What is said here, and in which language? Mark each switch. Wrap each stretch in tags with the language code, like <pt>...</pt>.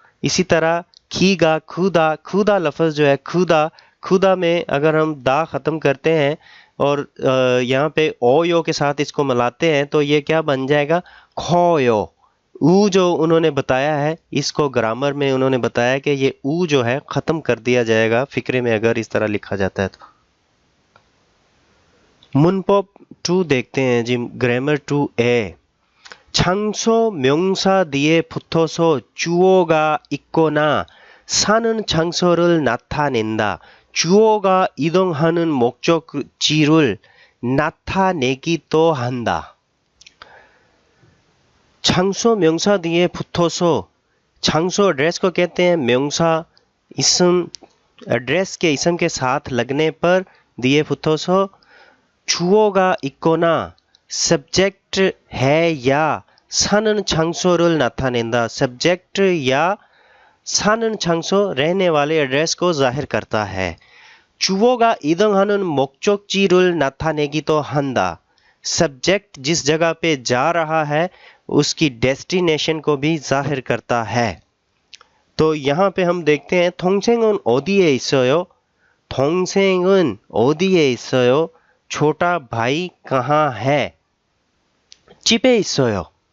<hi>इसी तरह खीगा खुदा, खुदा लफ्ज़ जो है खुदा, खुदा में अगर हम दा ख़त्म करते हैं और यहाँ पे ओयो के साथ इसको मिलाते हैं तो ये क्या बन जाएगा, खोयो। ऊ जो उन्होंने बताया है, इसको ग्रामर में उन्होंने बताया कि ये ऊ जो है ख़त्म कर दिया जाएगा फ़िक्रे में अगर इस तरह लिखा जाता है तो। 문법 2 देखते हैं जी, ग्रामर 2A।</hi> <ko>장소 명사 뒤에 붙어서 주어가 있거나 사는 장소를 나타낸다. 주어가 이동하는 목적지를 나타내기도 한다. 장소 명사 뒤에 붙어서,</ko> <hi>장소 एड्रेस को कहते हैं, 명사 इसम, एड्रेस के इसम के साथ लगने पर दिए</hi> <ko>붙어서 주어가 있거나</ko> <hi>सब्जेक्ट है या</hi> <ko>사는 장소를 나타낸다।</ko> <hi>सब्जेक्ट या</hi> <ko>사는 장소</ko> <hi>रहने वाले एड्रेस को जाहिर करता है।</hi> <ko>주어가 이동하는 목적지를 나타내기도 한다।</ko> <hi>सब्जेक्ट जिस जगह पे जा रहा है उसकी डेस्टिनेशन को भी जाहिर करता है। तो यहाँ पे हम देखते हैं</hi> <ko>동생은 어디에 있어요? 동생은 어디에 있어요?</ko> <hi>छोटा भाई कहाँ है?</hi> <ko>집에 있어요।</ko>